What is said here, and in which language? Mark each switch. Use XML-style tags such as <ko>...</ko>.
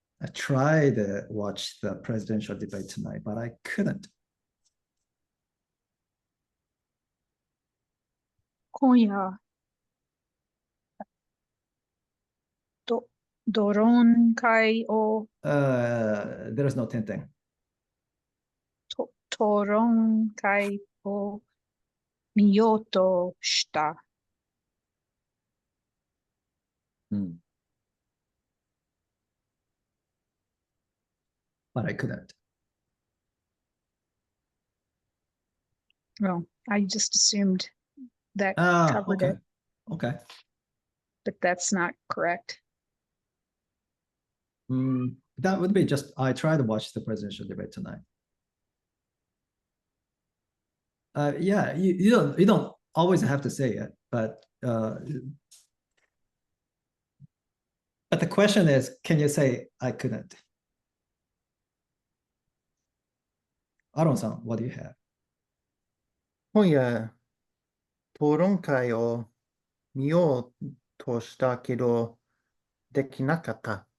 <en>I tried to watch the presidential debate tonight, but I couldn't.</en> <ja>今夜、討論会を、</ja> <en>There is no 点々。</en> <ja>討論会を見ようとした。</ja> <en>But I couldn't. Well, I just assumed that covered Okay. it, Okay. but that's not correct. That would be just I tried to watch the presidential debate tonight. Yeah, you don't always have to say it, but the question is, can you say I couldn't? Aaron-san, what do you have?</en> <ja>今夜、討論会を見ようとしたけど、できなかった。</ja>